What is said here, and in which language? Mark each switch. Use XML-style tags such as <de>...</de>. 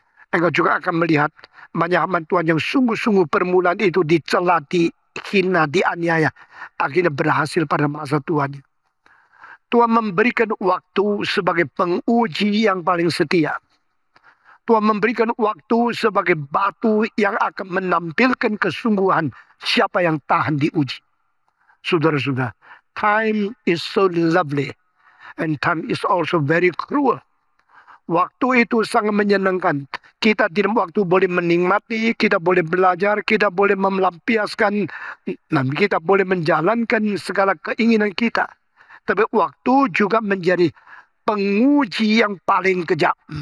<id>Engkau juga akan melihat banyak hamba Tuhan yang sungguh-sungguh permulaan itu dicela, dihina, dianiaya. Akhirnya berhasil pada masa Tuhan. Tuhan memberikan waktu sebagai penguji yang paling setia. Tuhan memberikan waktu sebagai batu yang akan menampilkan kesungguhan siapa yang tahan diuji. Saudara-saudara,</id> <en>time is so lovely and time is also very cruel.</en> <id>Waktu itu sangat menyenangkan. Kita di waktu boleh menikmati, kita boleh belajar, kita boleh melampiaskan, dan kita boleh menjalankan segala keinginan kita. Tapi waktu juga menjadi penguji yang paling kejam.</id>